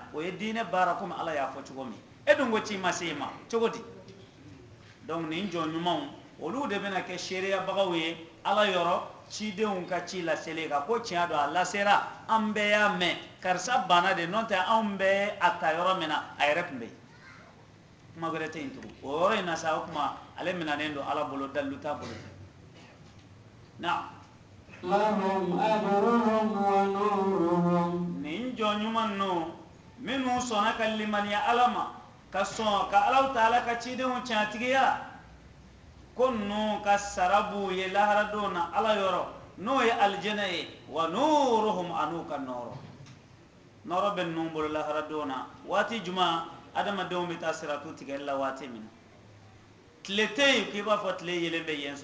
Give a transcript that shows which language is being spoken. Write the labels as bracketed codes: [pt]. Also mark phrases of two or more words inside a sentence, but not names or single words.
[bm] o ye diinɛ baara komi ala y'a fɔ cogo min e dun ko ci ma se i ma cogo di donc nin jɔn ɲumanw olu de bɛna kɛ seereyabagaw ye ala yɔrɔ cidenw ka ci laseli kan ko tiɲɛ don a lasera an bɛɛ y'a mɛn karisa banna de n'o tɛ anw bɛɛ a ta yɔrɔ min na a yɛrɛ tun bɛ yen kuma wɛrɛ tɛ yen tugun o yɔrɔ in na sa o kuma ale minɛnen don ala bolo dalilu t'a bolo na [ar] لهم أجرهم ونورهم. [bm] nin jɔn ɲuman ninnu minnu sɔnna ka limaniya ala ma ka sɔn ka alaw ta ala ka cidenw tiɲɛtigiya ko ninnu ka sara b'u ye lahara don na ala yɔrɔ n'o ye alijɛnɛ ye [ar] ونورهم [bm] an'u ka nɔɔrɔ nɔɔrɔ bɛ ninnu bolo lahara don na waati jumɛn adamadenw bɛ taa siratu tigɛli la waati min na tile tɛ yen k'i b'a fɔ tile yelen bɛ yen